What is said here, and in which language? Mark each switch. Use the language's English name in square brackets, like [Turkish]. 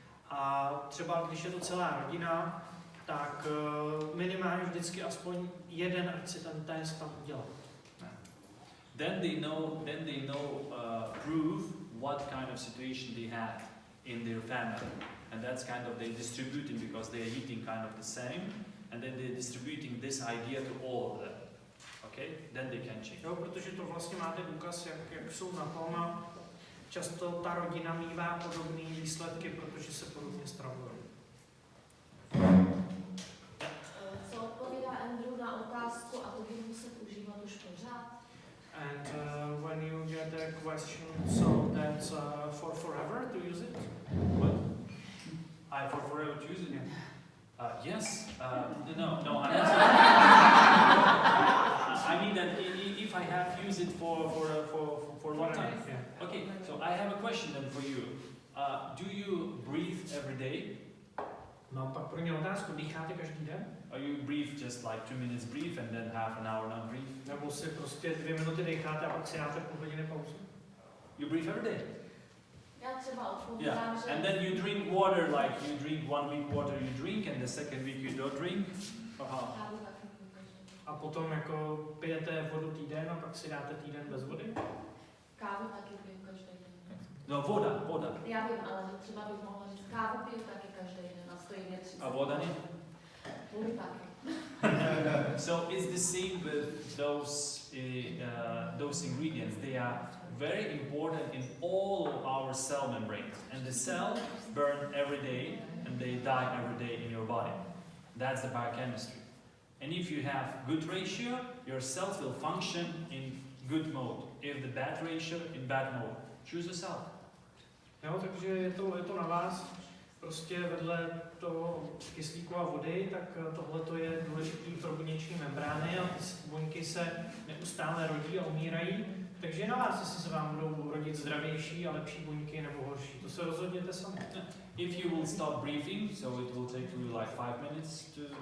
[Czech] A třeba když je to celá rodina, tak minimálně vždycky aspoň jeden, ať si ten test tam udělá. [English] Then they know prove what kind of situation they had in their family, and that's kind of they distributing because they are eating kind of the same, and then they're distributing this idea to all of them. Okay, then they can change. [Czech] Jo, protože to vlastně máte důkaz, jak jsou na tom a často ta rodina mívá podobné výsledky, protože se podobně stravují. Co odpovídá Andrew na otázku, a to budu muset užívat už pořád? [English] And when you get a question, so that's for forever to use it? What? For forever to use it? Yes. No. I mean that if I have used it for a long time. Yeah. Okay. So I have a question then for you. Do you breathe every day? [Czech] Mám pak pro ně otázku, dýcháte každý den? [English] Or you breathe just like 2 minutes breathe and then half an hour not breathe? [Czech] Nebo si prostě 2 minuty decháte a pak si dáte půl hodiny pauzu? [English] You breathe every day? [Czech] Já třeba odpovídám, že... [English] And then you drink water like you drink 1 week water you drink and the second week you don't drink? [Czech] Kávu taky piju každý den. A potom jako pijete vodu týden a pak si dáte týden bez vody? Kávu taky piju každý den. No, voda. Já vím, ale že třeba bych mohla říct, kávu piju taky každý den a stojí mě 30. A voda ne? Vůli taky. [English] So it's the same with those ingredients. They are very important in all of our cell membranes. And the cell burn every day and they die every day in your body. That's the biochemistry. And if you have good ratio, your cells will function in good mode. If the bad ratio, in bad mode. Choose a cell. [Czech] Jo, takže je to na vás. Prostě vedle toho kyslíku a vody, tak tohle je důležitý pro buněční membrány a ty buňky se neustále rodí a umírají. Takže je na vás, jestli se vám budou rodit zdravější a lepší buňky nebo horší. To se rozhodněte sami. [English] If you will stop breathing, so it will take you like 5 minutes to...